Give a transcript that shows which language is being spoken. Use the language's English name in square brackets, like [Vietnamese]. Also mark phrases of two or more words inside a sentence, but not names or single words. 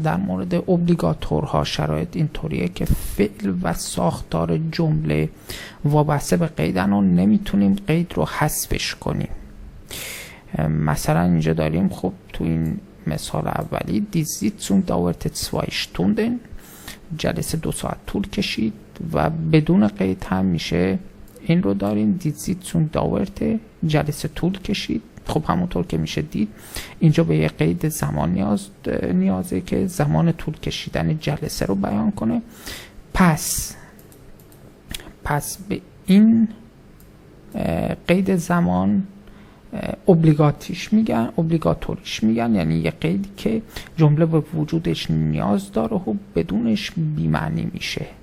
[Persian] در مورد اوبلیگاتورها شرایط اینطوریه که فعل و ساختار جمله وابسته به قیدن و نمیتونیم قید رو حذفش کنیم. مثلا اینجا داریم خب تو این مثال اولی [German] die Sitzung dauerte 2 Stunden، [Persian] جلسه 2 ساعت طول کشید و بدون قید هم میشه این رو داریم [German] die Sitzung dauerte [Persian] جلسه طول کشید. خب همونطور که میشه دید اینجا به یه قید زمان نیازه که زمان طول کشیدن جلسه رو بیان کنه. پس به این قید زمان اوبلیگاتوریش میگن، یعنی یه قیدی که جمله به وجودش نیاز داره و بدونش بی‌معنی میشه.